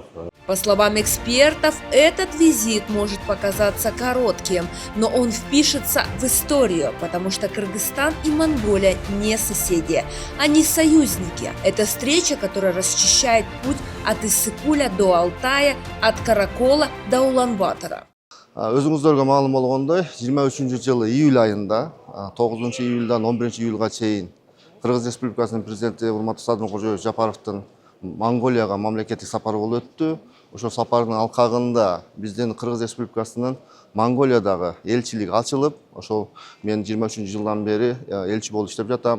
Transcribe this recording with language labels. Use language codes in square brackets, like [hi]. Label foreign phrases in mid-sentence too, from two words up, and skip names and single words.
[ru] По словам экспертов, этот визит может показаться коротким, но он впишется в историю, потому что Кыргызстан и Монголия не соседи, они союзники. Это встреча, которая расчищает путь от Иссыкуля до Алтая, от Каракола до Улан-Батора. [ky] Өзіңіздерге маалым болгондой, 23 жылы июль айында, 9 июльдан 11 июльга чейин Кыргыз Республикасынын президенти урматтуу Садыркожоевич Жапаровдун Монголияга мамлекеттик сапары болуп өттү. Ошол сапардын алкагында биздин Кыргыз Республикасынын Монголиядагы элчилиги ачылып, ошол мен 23 жылдан бери элчи болуп иштеп жатам.